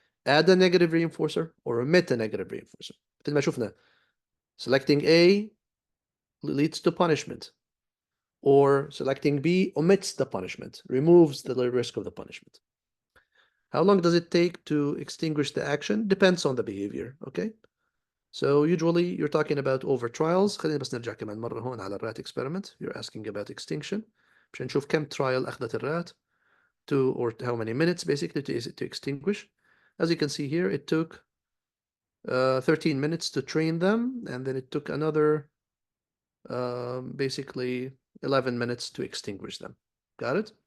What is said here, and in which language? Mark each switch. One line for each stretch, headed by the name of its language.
English: Add a negative reinforcer or omit a negative reinforcer.
Arabic: مثل ما شفنا,
English: selecting A leads to punishment, or selecting B omits the punishment, removes the risk of the punishment. How long does it take to extinguish the action? Depends on the behavior, okay? So usually you're talking about over trials.
Arabic: خلينا بس نرجع كمان مرة هون على الرات experiment.
English: You're asking about extinction.
Arabic: مشان نشوف كم
English: trial
Arabic: أخذت الرات
English: to, or how many minutes basically to extinguish. As you can see here, it took 13 minutes to train them, and then it took another basically 11 minutes to extinguish them. Got it?